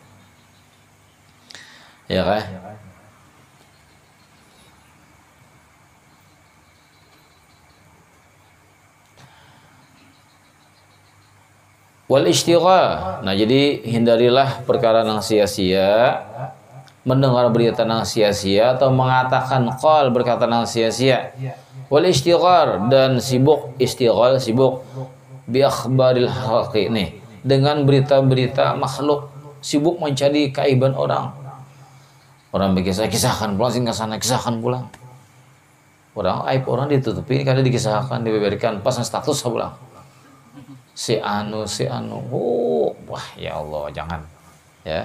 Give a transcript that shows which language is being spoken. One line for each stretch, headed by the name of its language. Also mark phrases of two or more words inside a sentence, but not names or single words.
Indonesian: Ya kan?
Arabic: Wal istighal.
Indonesian: Nah, jadi hindarilah perkara yang sia-sia, mendengar berita yang sia-sia atau mengatakan qal berkata yang sia-sia.
Arabic: Wal istighal
Indonesian: dan sibuk
Arabic: bi akhbaril khalqi
Indonesian: nih, dengan berita-berita makhluk, sibuk mencari keaiban orang. Orang kisahkan pulang sehingga sana kisahkan pulang. Orang aib orang ditutupi karena dikisahkan diberikan pasang status pulang. Si anu. Wah
Arabic: ya Allah
Indonesian: jangan ya.